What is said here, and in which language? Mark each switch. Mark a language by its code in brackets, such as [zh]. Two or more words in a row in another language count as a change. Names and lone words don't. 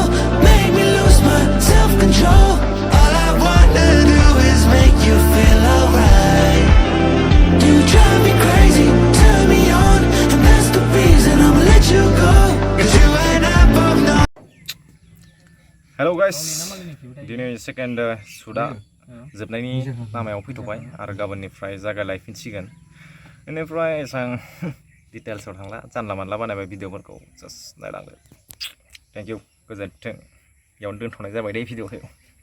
[en] Make me lose my self-control. All I wanna do is make you feel alright. You drive me crazy, turn me on, and that's the reason I'ma let you go. 'Cause you and I both know. Hello guys, [brx] दिनै सेकेन्ड सुटआ जोबनायनि लामायाव फैथ'बाय आरो गाबोननिफ्राय जागायलायफिनसिगोन बेनिफ्राय एसां डिटेल्सआव थांला जानला मानला बानायबाय भिडिअफोरखौ जास्ट नायलांदो [en] thank you [brx] गोजोन्थों बेयावनो दोनथ'नाय जाबाय दे भिडिअखौ